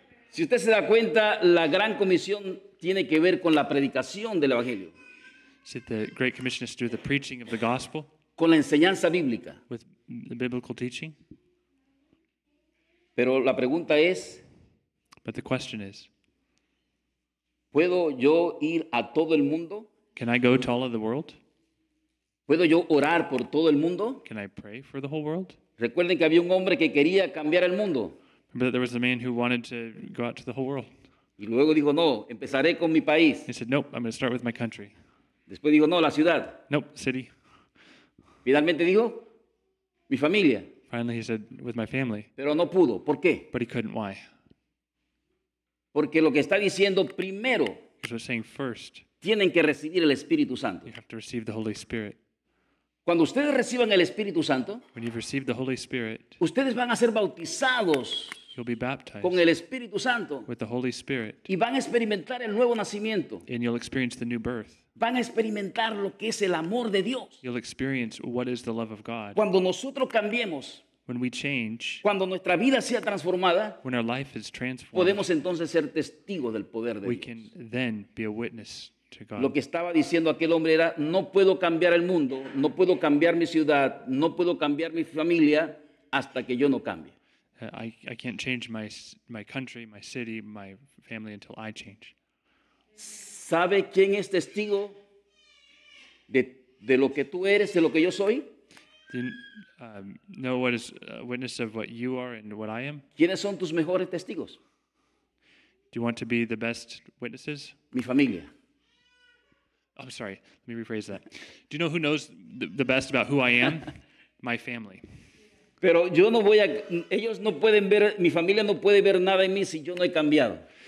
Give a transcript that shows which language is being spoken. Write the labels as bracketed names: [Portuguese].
[Spanish] Si usted se da cuenta, la gran comisión tiene que ver con la predicación del Evangelio, [English] So the Great Commission is to do the preaching of the gospel [Spanish] con la enseñanza bíblica. [English] with the biblical teaching. [Spanish] Pero la pregunta es, [English] But the question is, [Spanish] ¿puedo yo ir a todo el mundo? [English] can I go to all of the world? [Spanish] ¿Puedo yo orar por todo el mundo? [English] Can I pray for the whole world? [Spanish] Recuerden que había un hombre que quería cambiar el mundo [English] Remember that there was a man who wanted to go out to the whole world. [Spanish] y luego dijo, no, empezaré con mi país. [English] He said, nope, I'm going to start with my country. [Spanish] Después dijo, no, la ciudad. [English] Nope, city. [Spanish] Finalmente dijo, mi familia. [English] Finally, he said, with my family. [Spanish] Pero no pudo. ¿Por qué? [English] But he couldn't. Why? [Spanish] Porque lo que está diciendo, primero [English] He was saying first, [Spanish] tienen que recibir el Espíritu Santo. [English] you have to receive the Holy Spirit. [Spanish] Cuando ustedes reciban el Espíritu Santo, [English] When you've received the Holy Spirit, [Spanish] ustedes van a ser bautizados [English] you'll be baptized [Spanish] con el Espíritu Santo [English] with the Holy Spirit, [Spanish] y van a experimentar el nuevo nacimiento. [English] and you'll experience the new birth. [Spanish] Van a experimentar lo que es el amor de Dios. [English] You'll experience what is the love of God. [Spanish] Cuando nosotros cambiemos, [English] When we change, [Spanish] cuando nuestra vida sea transformada, [English] when our life is transformed, [Spanish] podemos entonces ser testigos del poder de [English] we [Spanish] Dios. [English] can then be a witness to [Spanish] Lo [English] God. [Spanish] que estaba diciendo aquel hombre era, no puedo cambiar el mundo, no puedo cambiar mi ciudad, no puedo cambiar mi familia hasta que yo no cambie. [English] I can't change my country, my city, my family until I change. [Spanish] ¿Sabe quién es testigo de lo que tú eres, de lo que yo soy? [English] Do you know what is a witness of what you are and what I am? [Spanish] ¿Quiénes son tus mejores testigos? [English] Do you want to be the best witnesses? [Spanish] Mi familia. [English] I'm sorry, let me rephrase that. Do you know who knows the best about who I am? My family. [Spanish] Pero yo no voy a, ellos no pueden ver, mi familia no puede ver nada en mí si yo no he cambiado.